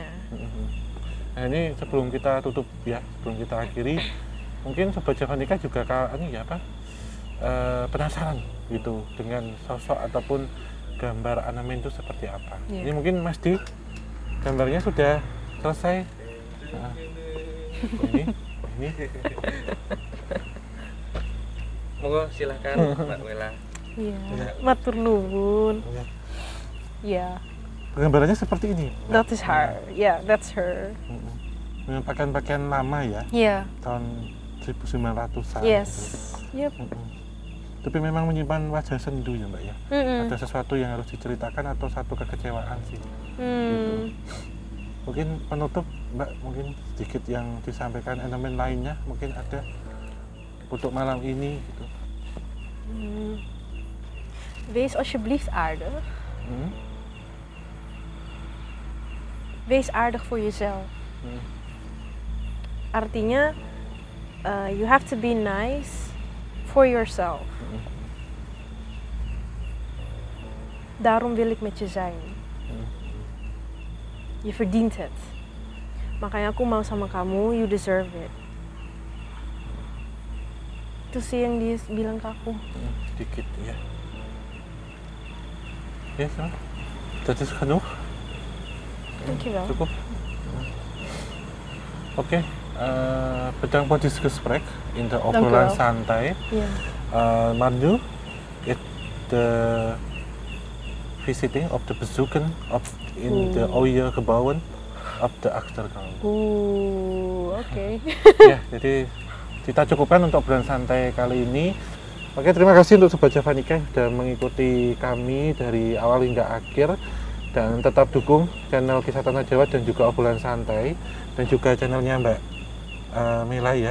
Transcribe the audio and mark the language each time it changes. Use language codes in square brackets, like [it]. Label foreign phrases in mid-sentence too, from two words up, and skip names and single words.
[id] Nah ini sebelum kita tutup ya, sebelum kita akhiri, mungkin Sobat Javanika juga penasaran gitu dengan sosok ataupun gambar Annemann itu seperti apa. Ini mungkin Mas Di, gambarnya sudah selesai. Nah, ini. Monggo silakan Mbak Wela. Iya. [jv] Matur nuwun. [id] Iya. Gambarannya seperti ini. [en] That is her. Yeah, that's her. [id] Dengan pakaian-pakaian lama ya. Iya. Tahun 1900-an. [en] Yes. [id] Gitu. [en] Yep. [id] Tapi memang menyimpan wajah sendu ya Mbak ya. Ada sesuatu yang harus diceritakan atau satu kekecewaan sih. Gitu. Mungkin penutup Mbak, mungkin sedikit yang disampaikan elemen lainnya mungkin ada untuk malam ini gitu. [nl] Wees alsjeblieft aardig. Hmm? Wees aardig voor jezelf. Hmm. [id] Artinya, [en] you have to be nice for yourself. [nl] Daarom wil ik met je zijn. Je verdient het. [id] Makanya aku mau sama kamu, [en] you deserve it. [id] Itu sih yang dia bilang ke aku. Sedikit ya. Ya, so. [nl] Dat is genoeg. Dankjewel. [id] Cukup. [nl] Oke, bedankt voor dit gesprek in de obrolan wel. [id] santai. Iya. [nl] Maar nu, de visiting op de bezoeken in de oude gebouwen op de achterkant. Oke. [id] Ya, jadi kita cukupkan untuk obrolan santai kali ini. Oke, terima kasih untuk Sobat Javanica yang sudah mengikuti kami dari awal hingga akhir, dan tetap dukung channel Kisah Tanah Jawa dan juga obrolan santai, dan juga channelnya Mbak Mela ya.